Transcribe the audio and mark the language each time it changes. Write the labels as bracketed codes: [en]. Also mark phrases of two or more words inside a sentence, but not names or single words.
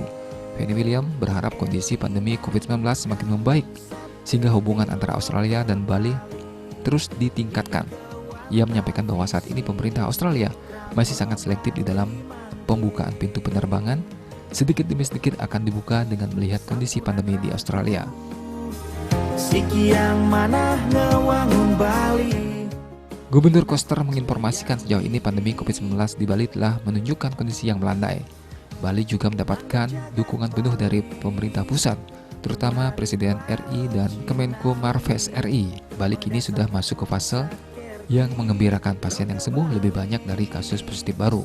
[id] Penny William berharap kondisi pandemi COVID-19 semakin membaik sehingga hubungan antara Australia dan Bali terus ditingkatkan. Ia menyampaikan bahwa saat ini pemerintah Australia masih sangat selektif di dalam pembukaan pintu penerbangan, sedikit demi sedikit akan dibuka dengan melihat kondisi pandemi di Australia. [ban] Sikiang manah ngewangun Bali. [id] Gubernur Koster menginformasikan sejauh ini pandemi COVID-19 di Bali telah menunjukkan kondisi yang melandai. Bali juga mendapatkan dukungan penuh dari pemerintah pusat, terutama Presiden RI dan Kemenko Marves RI. Bali kini sudah masuk ke fase yang mengembirakan, pasien yang sembuh lebih banyak dari kasus positif baru.